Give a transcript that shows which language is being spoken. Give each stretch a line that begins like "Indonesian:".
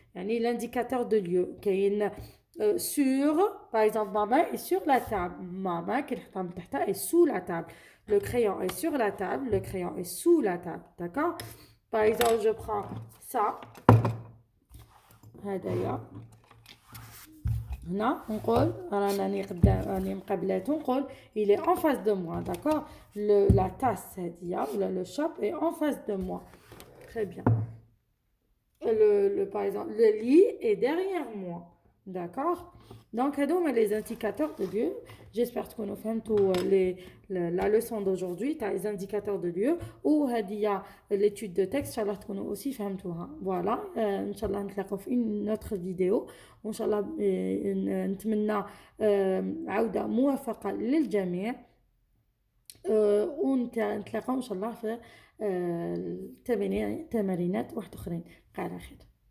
Arabic: يعني لانديكاتور دو ليو كاين
French: sur par exemple ma main est sur la table. Ma main qui est
Arabic: من تحتها
French: est sous la table. Le crayon est sur la table, le crayon est sous la table. D'accord? Par exemple, je prends ça.
Arabic: هدايا هنا نقول راني راني مقابلاته نقول
French: il est en face de moi. D'accord? La tasse هذه ولا le shop est en face de moi. Très bien. Par exemple, le lit est derrière moi. D'accord? Donc, هذوما les indicateurs de lieu. J'espère que nous
Arabic: فهمتوا
French: la leçon d'aujourd'hui تاع les indicateurs de lieu وهذه l'étude de texte. إن شاء الله تكونوا aussi فهمتوها. Voilà.
Arabic: إن شاء الله نتلاقوا في
French: une autre vidéo.
Arabic: وإن شاء الله نتمنى عودة موفقة للجميع. ونتلاقوا إن شاء الله في تمارينات واحد أخرين. على خير.